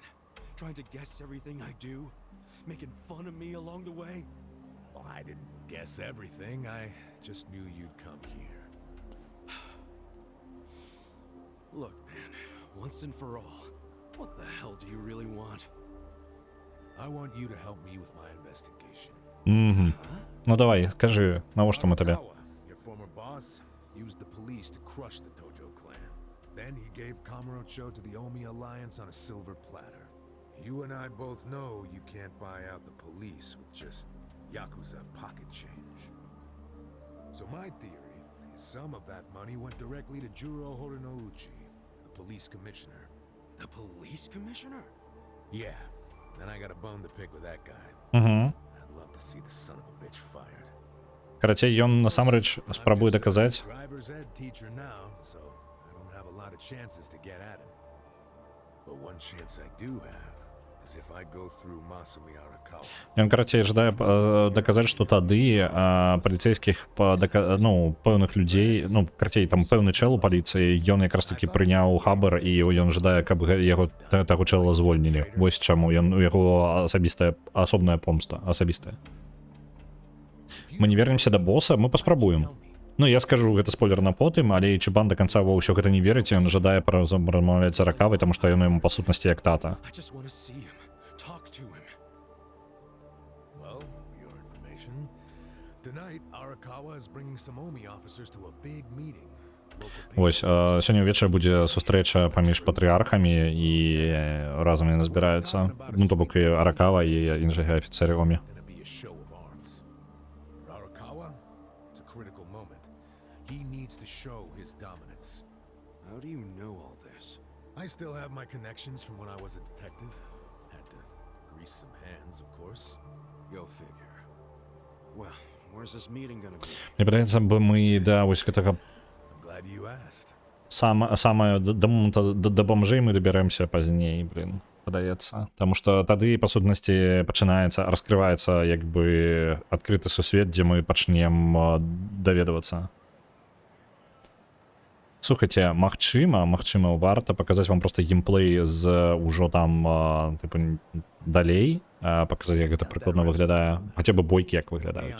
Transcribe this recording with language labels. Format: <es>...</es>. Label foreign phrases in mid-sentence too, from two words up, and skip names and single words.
<en>Trying to guess everything I do? Making fun of me along the way? Well, I didn't guess everything. I just knew you'd come here. Look, man, once and for all, what the hell do you really want? I want you to help me with my investigation.</en> <be>Ну давай, скажи, навошта</be> <uk>ми тобі?</uk> <en>Your former boss used the police to crush the Tojo clan. Then he gave Kamurocho to the Omi alliance on a silver platter. You and I both know you can't buy out the police with just Yakuza pocket change. So my theory is some of that money went directly to Juro Horinouchi, the police commissioner. The police commissioner? Yeah, then I got a bone to pick with that guy. I'd love to see the son of a bitch fired.</en> <be>Карацей, ён насамрэч спрабуе даказаць.</be> <en>Driver's ed teacher now, so I don't have a lot of chances to get at him. But one chance I do have is if I go through Masumi Arakawa.</en> <be>Ён, карацей, жадае даказаць, што тады паліцейскіх, ну, пэўных людзей, ну, карацей, там пэўны чэл у паліцыі, ён якраз такі прыняў хабар, і ён жадае, каб яго таго чэла звольнілі. Вось чаму, у яго асобная помста, асабістая. Мы не вернемся да боса, мы паспрабуем. Ну, я скажу, гэта спойлер на потым, але Ічыбан да канца ва ўсё гэта не верыць, ён жадае размаўляць з Аракавай, таму што ён яму па сутнасці як тата.</be> <en>Well, for your information, tonight Arakawa is bringing some Omi officers to a big meeting.</en> <be>Вось, сёння ўвечары будзе сустрэча паміж патрыархамі і разам яны збіраюцца. Ну, то бок і Аракава і іншыя афіцэры Омі.</be> <en>He needs to show his dominance. How do you know all this? I still have my connections from when I was a detective. Had to grease some hands, of course. Go figure. Well, where's this meeting gonna be?</en> <be>Мне падаецца, бы мы да вось гэтага</be> <en>Glad you asked.</en> <be>самае да бомжэй мы дабярэмся пазней, блин, падаецца. Таму што тады, па сутнасці, пачынаецца, раскрываецца як бы адкрыты сусвет, дзе мы пачнем даведвацца. Слухайте, магчыма, варта паказаць вам просто геймплей з ужо там типу далей, паказаць, як гэта прыкладна выглядае, хаця бы бойкі як выглядаюць.</be>